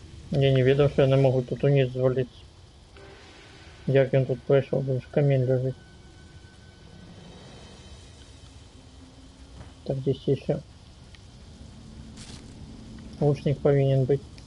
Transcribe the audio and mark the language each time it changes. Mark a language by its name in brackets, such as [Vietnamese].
[Russian] Я не видел, что я не могу тут униз звалиться. [Ukrainian] Як він тут пройшов, бо ж камінь лежить. [Russian] Так, здесь еще лучник повинен быть.